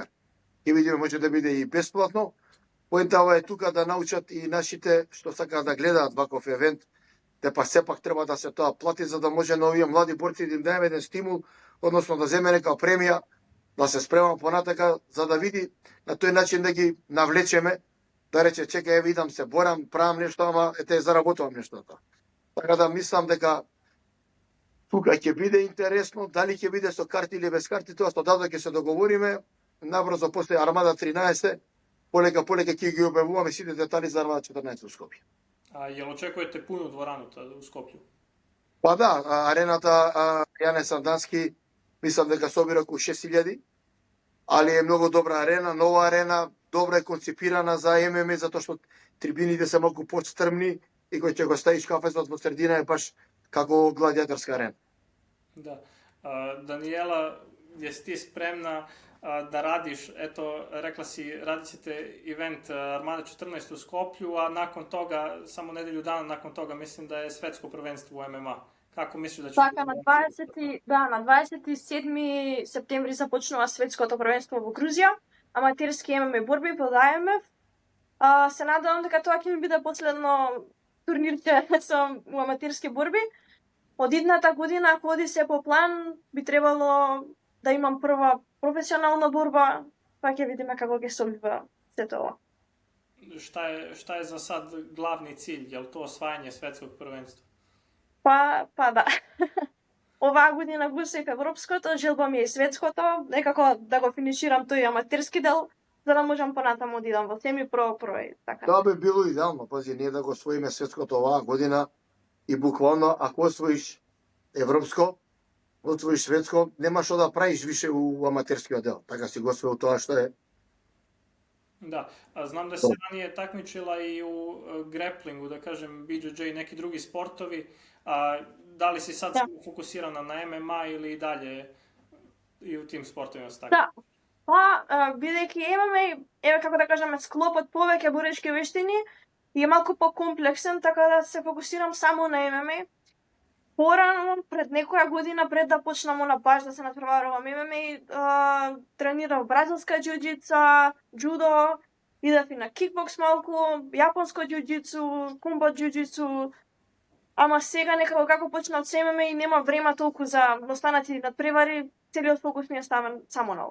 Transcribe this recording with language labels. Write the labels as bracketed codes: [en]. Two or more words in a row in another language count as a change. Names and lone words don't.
[mk] Ќе видиме, може да биде и бесплатно. Поентава е тука да научат и нашите што сакаат да гледаат ваков евент, те па сепак треба да се тоа плати, за да може на овие млади борци да им даде еден стимул, односно да земе нека премија, да се спрема понатака, за да види на тој начин да ги навлечеме, да рече, чекај, видам се борам, правам нешто, ама ете заработувам нештото. Така да мислам дека тука ќе биде интересно, дали ќе биде со карти или без карти, тоа што дадо ќе се договориме, набрзо после Армада 13, полека ќе ги објавуваме сите детали за Армада 14 у Скопје. [sr] Jel očekujete punu dvoranu u Skopju? [mk] Па да, арената Јане Сандански, мислам дека собира околу 6000, али е многу добра арена, нова арена, добра е концепирана за ММА, затоа што трибините се малку подстрмни и кој ќе го ставиш кафезот во средина е баш како гладиаторска арена. Да. Даниела, [sr] jesi ti spremna da radiš, eto, rekla si, radit ćete event Armada 14 u Skoplju, a nakon toga, samo nedelju dana nakon toga, mislim da je svetsko prvenstvo u MMA. [mk] Како мислиш да ќе Така, на 27 септември започнува светското првенство во Грузија. Аматерски ММА борби под АМФ. Се надевам дека тоа ќе ми биде последно турнирче со аматерски борби. Од идната година, ако оди се по план, би требало да имам прва професионална борба, па ќе видиме како ќе се одвива сето ова. [sr] Šta je za sad glavni cilj? Je li to osvajanje svetskog prvenstva? [mk] Па да. Оваа година го усвоив европското, желба ми е светското, некако да го финиширам тој аматерски дел, за да можам понатаму да идам во семи-про, про и така. Тоа би било идеално, пази, ние да го освоиме светското оваа година и буквално ако освоиш европско, освоиш светско, нема што да правиш више у аматерскиот дел. Така си го освоил тоа што е. Да, [sr] a znam da se ranije takmičila i u grapplingu, da kažem BJJ i neki drugi sportovi, a da li si sad Da. samo fokusirana na MMA ili i dalje i u tim sportovima se [mk] Да. Па, бидејќи имаме, еве како да кажеме, склопот повеќе боречки вештини и е малку покомплексен, така да се фокусирам само на ММА. Порано, пред некоја година, пред да почнам на баш да се натпреварувам ММА, тренирав бразилска џуџица, џудо, идев и на кикбокс малку, јапонско џуџицу, кумбо џуџицу, ама сега некако како почнав с ММА и нема време толку за останати надпревари, целиот фокус ми е ставен само на ова.